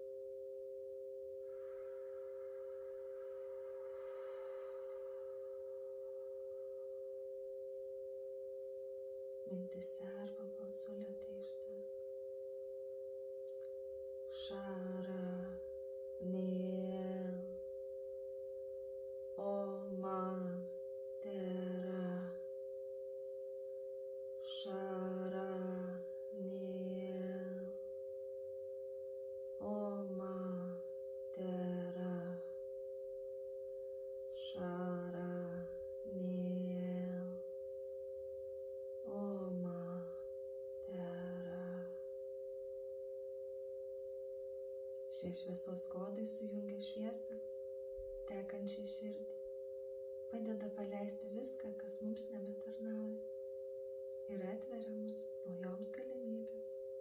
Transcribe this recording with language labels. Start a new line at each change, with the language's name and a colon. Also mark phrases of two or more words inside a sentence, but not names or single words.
Lithuanian: Mintise arba balsu lėtai ištark. Šara, Niel, Oma, Tera, Shara, Niel, Oma, Tera, Shara, Niel, Oma, Tera. Šie šviesos kodai sujungia šviesą, tekančią širdį. Padeda paleisti viską, kas mums nebetarnauja ir atveria mus naujoms galimybėms.